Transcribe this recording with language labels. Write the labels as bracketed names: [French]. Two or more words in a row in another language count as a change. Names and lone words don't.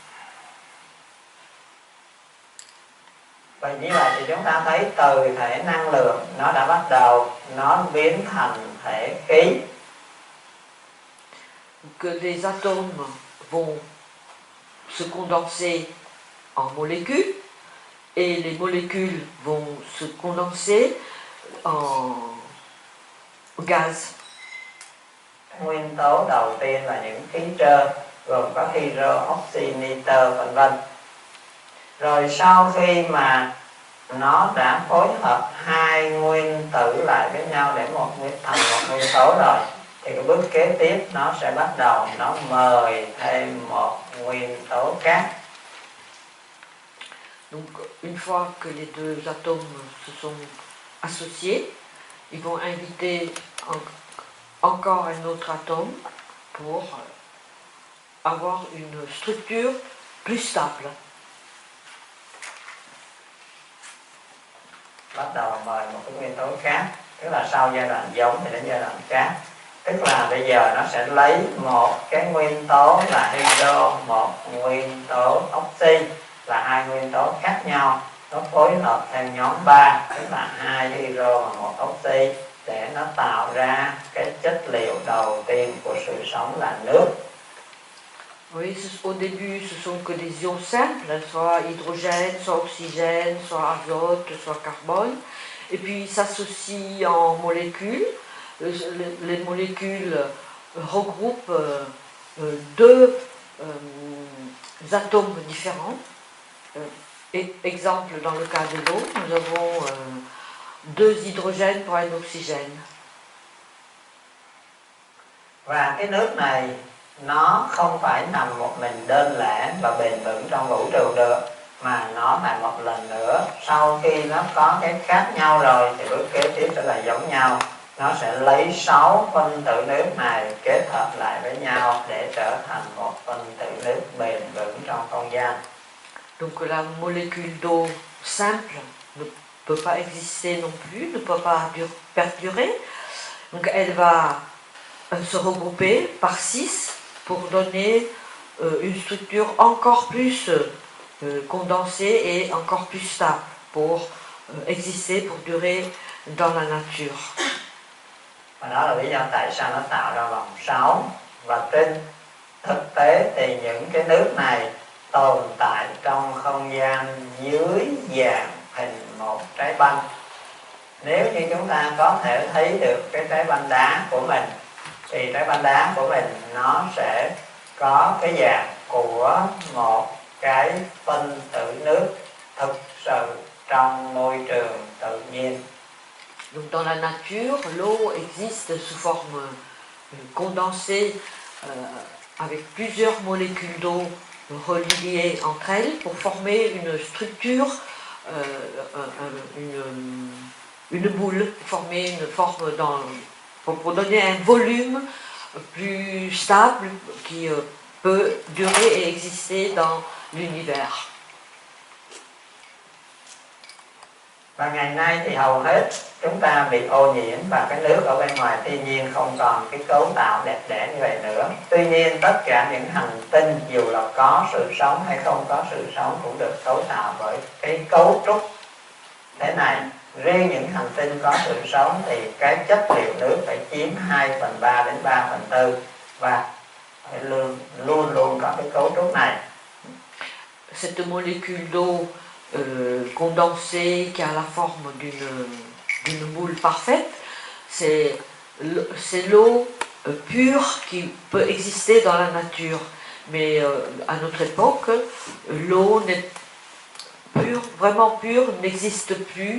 [Vietnamese] Và như vậy thì chúng ta thấy từ thể năng lượng nó đã bắt đầu nó biến thành thể khí. [French] Que les atomes vont se condenser en molécules et les molécules vont se condenser en gaz. [Vietnamese] Nguyên tố đầu tiên là những khí trơn, gồm có hydro, oxy, nitơ, vân vân. Rồi sau khi mà nó đã phối hợp hai nguyên tử lại với nhau để thành một nguyên tố rồi, thì cái bước kế tiếp nó sẽ bắt đầu nó mời thêm một nguyên tố khác. [French] Donc une fois que les deux atomes se sont associés, ils vont inviter encore un autre atome pour avoir une structure plus stable. [Vietnamese] bắt đầu mời một cái nguyên tố khác, tức là sau giai đoạn giống thì đến giai đoạn cát. Tức là bây giờ nó sẽ lấy một cái nguyên tố là hydro, một nguyên tố oxy, là hai nguyên tố khác nhau, nó phối hợp theo nhóm 3, tức là 2 hydro và 1 oxy, để nó tạo ra cái chất liệu đầu tiên của sự sống là nước. [French] Oui, au début, ce sont que des ions simples, soit hydrogène, soit oxygène, soit azote, soit carbone. Et puis, ils s'associent en molécules. Les molécules regroupent deux atomes différents. Exemple, dans le cas de l'eau, nous avons 2 hydrogènes pour un oxygène. [Vietnamese] Và cái nước này nó không phải nằm một mình đơn lẻ và bền vững trong vũ trụ được, mà nó lại một lần nữa, sau khi nó có cái khác nhau rồi thì bước kế tiếp sẽ là giống nhau. Nó sẽ lấy 6 phân tử nước này kết hợp lại với nhau để trở thành một phân tử nước bền vững trong không gian. [French] Donc la molécule d'eau simple ne peut pas exister non plus, ne peut pas perdurer. Donc elle va se regrouper par 6 pour donner une structure encore plus condensée et encore plus stable pour exister, pour durer dans la nature. [Vietnamese] Và đó là lý do tại sao nó tạo ra vòng 6. Và trên thực tế thì những cái nước này tồn tại trong không gian dưới dạng hình một trái banh. Nếu như chúng ta có thể thấy được cái trái banh đá của mình, thì trái banh đá của mình nó sẽ có cái dạng của một cái phân tử nước thực sự trong môi trường tự nhiên. [French] Donc dans la nature, l'eau existe sous forme condensée avec plusieurs molécules d'eau reliées entre elles pour former une structure, une boule, former une forme pour donner un volume plus stable qui peut durer et exister dans l'univers. [Vietnamese] Và ngày nay thì hầu hết chúng ta bị ô nhiễm và cái nước ở bên ngoài thiên nhiên không còn cái cấu tạo đẹp đẽ như vậy nữa. Tuy nhiên tất cả những hành tinh dù là có sự sống hay không có sự sống cũng được cấu tạo bởi cái cấu trúc thế này. Riêng những hành tinh có sự sống thì cái chất liệu nước phải chiếm 2/3 đến 3/4 và phải luôn luôn có cái cấu trúc này. [French] Cette molécule d'eau condensée qui a la forme d'une boule parfaite, c'est l'eau pure qui peut exister dans la nature. Mais à notre époque, l'eau vraiment pure n'existe plus.